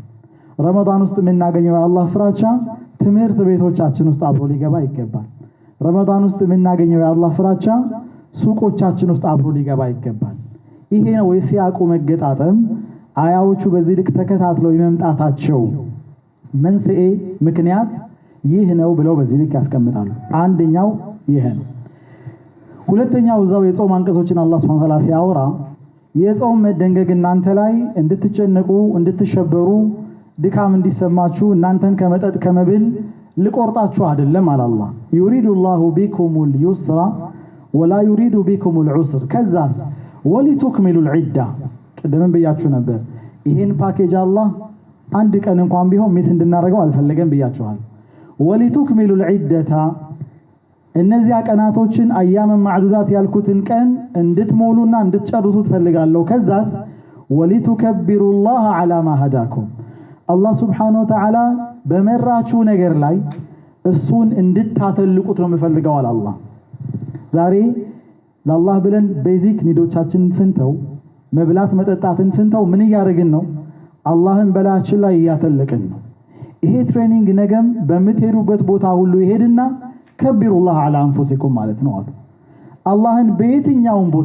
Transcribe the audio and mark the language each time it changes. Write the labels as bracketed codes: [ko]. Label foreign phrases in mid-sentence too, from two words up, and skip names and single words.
[am] ረመዳን ውስጥ የምናገኘው የአላህ ፍራቻ ትምህርት ቤቶቻችን ውስጥ አብሮ ሊገባ ይገባል። ረመዳን ውስጥ የምናገኘው የአላህ ፍራቻ ሱቆቻችን ውስጥ አብሮ ሊገባ ይገባል። ይሄ ነው የሲያቁ መገጣጠም። አያዎቹ በዚህ ልክ ተከታትለው የመምጣታቸው መንስኤ ምክንያት ይህ ነው ብለው በዚህ ልክ ያስቀምጣሉ። አንደኛው ይሄ ነው። ሁለተኛው እዛው የጾም አንቀጾችን አላህ [ar] سبحانه وتعالى [am] ሲያወራ የጾም መደንገግ እናንተ ላይ እንድትጨነቁ እንድትሸበሩ ድካም እንዲሰማችሁ እናንተን ከመጠጥ ከመብል ልቆርጣችሁ አይደለም አለ አላህ። [ar] يريد الله بكم اليسر ولا يريد بكم العسر [am] ከዛስ [ar] ولتكملوا العدة [am] ቀደም ብያችሁ ነበር። ይሄን ፓኬጅ አላህ አንድ ቀን እንኳን ቢሆን ሚስ እንድናረገው አልፈለገም ብያችኋል። [ar] ولتكملوا العدة [am] እነዚያ ቀናቶችን [ar] أياما معدودات [am] ያልኩትን ቀን እንድትሞሉና እንድትጨርሱ ፈልጋለሁ። ከዛስ [ar] ولتكبروا الله على ما هداكم [am] አላህ [ar] سبحانه وتعالى [am] በመራችሁ ነገር ላይ እሱን እንድታተልቁት ነው የምፈልገው አለ አላህ። ዛሬ ለአላህ ብለን [en] basic needs [am] ስንተው መብላት መጠጣትን ስንተው ምን እያደረግን ነው? አላህን በላያችን ላይ እያተለቅን ነው። ይሄ ትሬኒንግ ነገም በምትሄዱበት ቦታ ሁሉ ይሄድና [ar] كبروا الله على أنفسكم [am] ማለት ነው አሉ። አላህን በየትኛውም ቦታ